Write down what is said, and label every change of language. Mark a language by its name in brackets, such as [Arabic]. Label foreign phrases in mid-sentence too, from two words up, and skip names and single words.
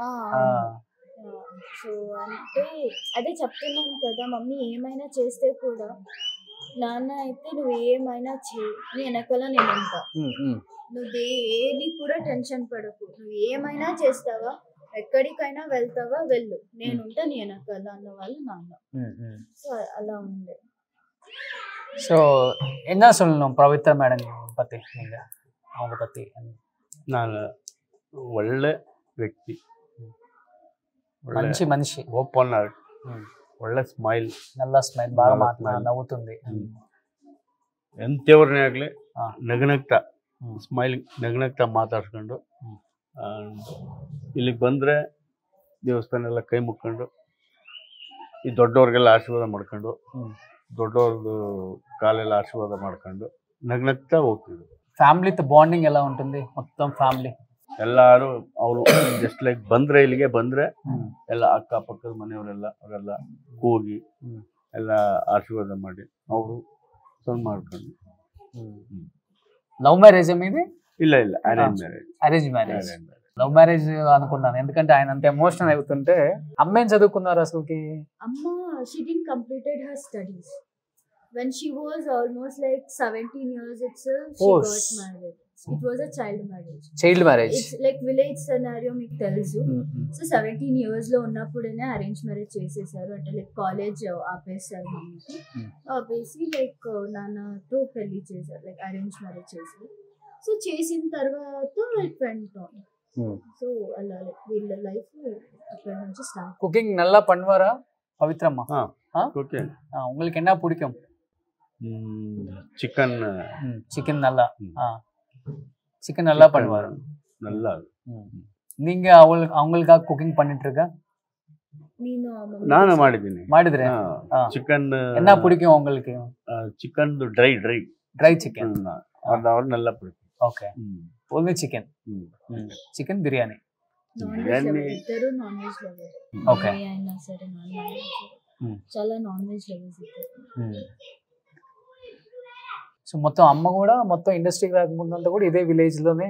[Telugu] సో అంటే అదే చెప్తున్నాను కదా, మమ్మీ ఏమైనా చేస్తే కూడా నాన్న అయితే నువ్వు ఏమైనా చేయి, నీ వెనకాల నేను ఉంటా, నువ్వు ఏది కూడా టెన్షన్ పడకు, నువ్వు ఏమైనా చేస్తావా, ఎక్కడికైనా వెళ్తావా వెళ్ళు, నేను ఉంటా నీ వెనకాల అన్న వాళ్ళు నాన్న. సో అలా ఉండే. [Tamil] ஸோ என்ன சொல்லணும் பவித்ரா மேடம் பற்றி நீங்கள், அவங்க பற்றி? [Kannada] ನಾನು ಒಳ್ಳೆ ವ್ಯಕ್ತಿ, [Telugu] మంచి మనిషి, [English] open heart, [Kannada] ಒಳ್ಳೆ ಸ್ಮೈಲ್, [Telugu] నల్ల స్మైల్, బాగా నవ్వుతుంది. [Kannada] ಎಂತೆವ್ರನ್ನೇ ಆಗಲಿ ನಗನಗ್ತಾ ಸ್ಮೈಲಿಂಗ್ ನಗನಗ್ತಾ ಮಾತಾಡ್ಸ್ಕೊಂಡು ಇಲ್ಲಿಗೆ ಬಂದರೆ ದೇವಸ್ಥಾನ ಎಲ್ಲ ಕೈ ಮುಕ್ಕೊಂಡು ಈ ದೊಡ್ಡವ್ರಿಗೆಲ್ಲ ಆಶೀರ್ವಾದ ಮಾಡ್ಕೊಂಡು ದೊಡ್ಡವ್ರದ್ದು ಕಾಲೆಲ್ಲ ಆಶೀರ್ವಾದ ಮಾಡ್ಕೊಂಡು ನಗ್ನಗ್ತಾ ಹೋಗ್ತಿದ್ರು. [Telugu] ఫ్యామిలీతో బాండింగ్ ఎలా ఉంటుంది మొత్తం ఫ్యామిలీ? [Kannada] ಎಲ್ಲರೂ ಅವರು [English] just like [Kannada] ಬಂದರೆ ಇಲ್ಲಿಗೆ ಬಂದರೆ ಎಲ್ಲ ಅಕ್ಕಪಕ್ಕದ ಮನೆಯವರೆಲ್ಲ ಅವರೆಲ್ಲ ಕೂಗಿ ಎಲ್ಲ ಆಶೀರ್ವಾದ ಮಾಡಿ ಅವರು ಸಣ್ಣ ಮಾಡ್ಕೊಂಡು. [English] love marriage మీది? [Kannada] ಇಲ್ಲ ಇಲ್ಲ [English] arrange marriage. arrange marriage. love marriage [Telugu] అనుకున్నాను, ఎందుకంటే ఆయన అంత ఎమోషనల్ అవుతుంటే. అమ్మ ఏం చదువుకున్నారు అసలుకి? అమ్మ [English] she didn't completed her studies. When she was almost like 17 years itself, she Oh, got married. It was a child marriage. child marriage. It's like village scenario [Telugu] మీకు తెలుసు. సో 17 years లో ఉన్నప్పుడేనే [English] arrange marriage [Telugu] చేసేసారు. అంటే [English] like college [Telugu] ఆపేసారు మమ్మీకి. ఆపేసి లైక్ నాన్నతో పెళ్లి చేశారు, [English] like arrange marriage [Telugu] చేశారు. సో చేసిన తర్వాత [English] it went on. [Telugu] సో అలా లైక్ వీళ్ళ లైఫ్ అక్కడ నుంచి స్టార్ట్. [Tamil] కుకింగ్ நல்லா பண்ணுவாரா பவித்ரம்மா? ஓகே. உங்களுக்கு என்ன பிடிக்கும்? சிக்கன். சிக்கன் நல்லா. சிக்கன் நல்லா பண்ணுவாரு. நல்லா. நீங்க அவங்களுக்காக குக்கிங் பண்ணிட்டு இருக்க? [Kannada] ನಾನು ಮಾಡಿದ್ರೆ ಚಿಕನ್. [Tamil] என்ன பிடிக்கும் உங்களுக்கு? [English] chicken dry chicken ಅದು [Tamil] நல்லா பிடிக்கும். [English] okay, only chicken. chicken biryani. [Telugu] ఇద్దరు [English] non veg lover. [Telugu] ఓకే, అయినా సరే [English] non veg [Telugu] చాలా [English] non veg lovers [Telugu] ఇద్దరు. సో మొత్తం అమ్మ కూడా మొత్తం ఇండస్ట్రీకి రాకముందు అంతా కూడా ఇదే విలేజ్ లోనే